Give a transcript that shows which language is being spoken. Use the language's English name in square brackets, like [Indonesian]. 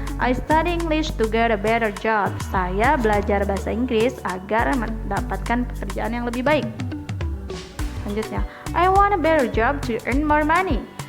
[English] I study English to get a better job. [Indonesian] Saya belajar bahasa Inggris agar mendapatkan pekerjaan yang lebih baik. Selanjutnya, [English] I want a better job to earn more money.